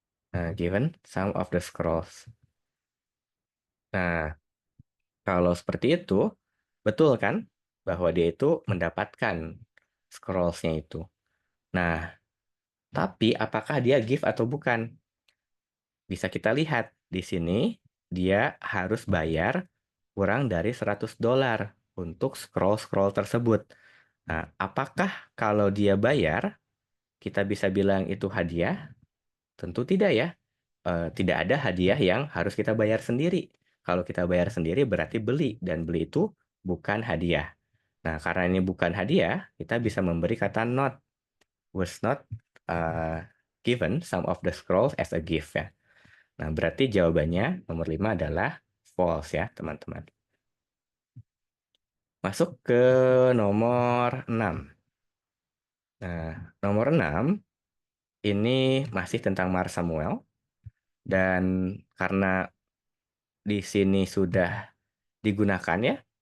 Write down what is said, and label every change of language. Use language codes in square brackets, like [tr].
[en] Nah, given some of the scrolls. [id] Nah, kalau seperti itu, betul kan bahwa dia itu mendapatkan scrolls-nya itu. Nah, tapi apakah dia give atau bukan? Bisa kita lihat di sini, dia harus bayar kurang dari $100 untuk scroll-scroll tersebut. Nah, apakah kalau dia bayar, kita bisa bilang itu hadiah? Tentu tidak ya. Tidak ada hadiah yang harus kita bayar sendiri. Kalau kita bayar sendiri berarti beli, dan beli itu bukan hadiah. Nah, karena ini bukan hadiah, kita bisa memberi kata not. [en] Was not uh, given some of the scrolls as a gift ya. [id] Nah, berarti jawabannya nomor 5 adalah false ya, teman-teman. Masuk ke nomor 6. Nah, nomor 6 ini masih tentang Mar Samuel, dan karena di sini sudah digunakan ya,